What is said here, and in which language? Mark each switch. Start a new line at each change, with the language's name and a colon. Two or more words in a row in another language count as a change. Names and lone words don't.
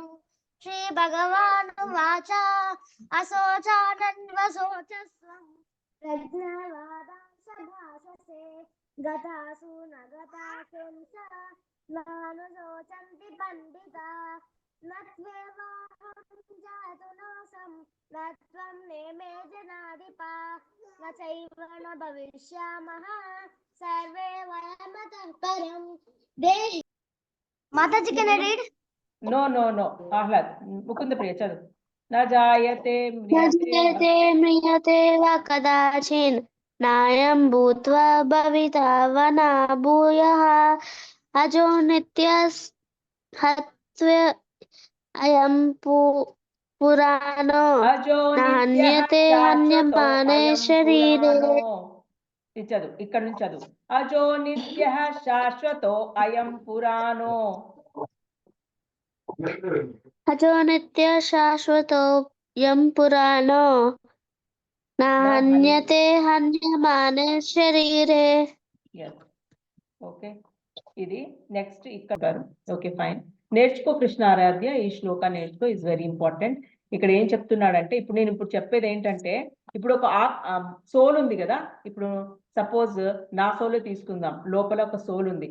Sanskrit: श्री भगवानुवाच असोचानन्वसोचस्वं प्रज्ञावादां सभाससे गतासु न गतासुंस नानुशोचन्ति पण्डिता न त्वेवाहं जातु नासं न त्वं नेमे जनाधिपा न चैव न भविष्यामः सर्वे वयमतः परं देहि।
English: Mataji can I read? no no no आह्लाद मुकुंद प्रिय चलो
Sanskrit: न जायते म्रियते वा कदाचिन् नायं भूत्वा भविता वना भूयः अजो नित्यः अयं पुराणो नान्यते हन्यमाने शरीरे।
Telugu: చదువు ఇక్కడ నుంచి చదువు
Sanskrit: అజో నిత్య శాశ్వతో అయం పురాణో अजो नित्यः शाश्वतोऽयं पुराणो नान्यते हन्यमाने शरीरे।
Telugu: ఓకే ఇది నెక్స్ట్ ఇక్కడ
English: okay fine
Telugu: నేర్చుకో కృష్ణారాధ్య ఈ శ్లోక నేర్చుకో
English: is very important.
Telugu: ఇక్కడ ఏం చెప్తున్నాడంటే ఇప్పుడు నేను చెప్పేది ఏంటంటే ఇప్పుడు ఒక సోల్ ఉంది కదా. ఇప్పుడు సపోజ్ నా సోల్ తీసుకుందాం. లోపల ఒక సోల్ ఉంది.